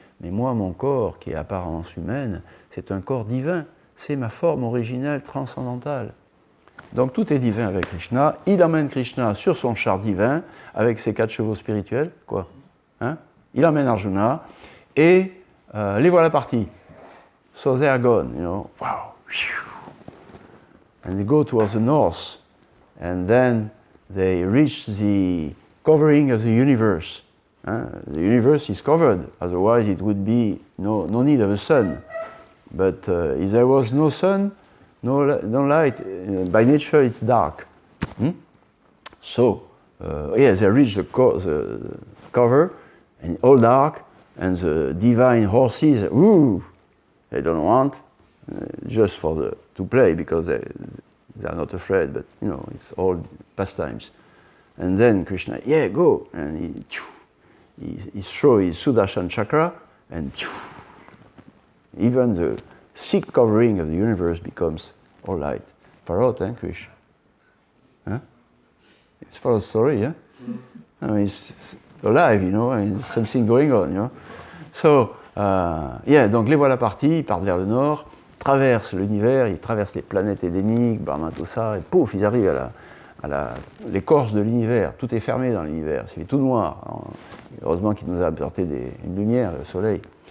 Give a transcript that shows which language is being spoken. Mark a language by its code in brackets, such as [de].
[fr] Mais moi, mon corps, qui est apparence humaine, c'est un corps divin, c'est ma forme originelle transcendantale. Donc tout est divin avec Krishna, il emmène Krishna sur son char divin, avec ses 4 chevaux spirituels, quoi. Hein, il emmène Arjuna, et les voilà partis. [en] So they are gone, you know, wow. And they go towards the north, and then they reach the covering of the universe. The universe is covered, otherwise it would be no need of a sun. But if there was no sun, no light, by nature it's dark. So, yes, they reach the cover, and all dark, and the divine horses, woo, they don't want, just to play, because they are not afraid, but you know, it's all pastimes. And then Krishna, yeah, go, and he throws his Sudarshan chakra, and even the thick covering of the universe becomes all light. Parrot, hein, Krish? Huh? It's for a story, yeah? I mean, it's alive, you know, and there's something going on, you know. [fr] So, donc les voilà partis, ils partent vers le nord, traversent l'univers, ils traversent les planètes édéniques, Brahma, tout ça, et pouf, ils arrivent à l'écorce de l'univers. Tout est fermé dans l'univers, c'est tout noir. Alors, heureusement qu'il nous a apporté une lumière, le soleil.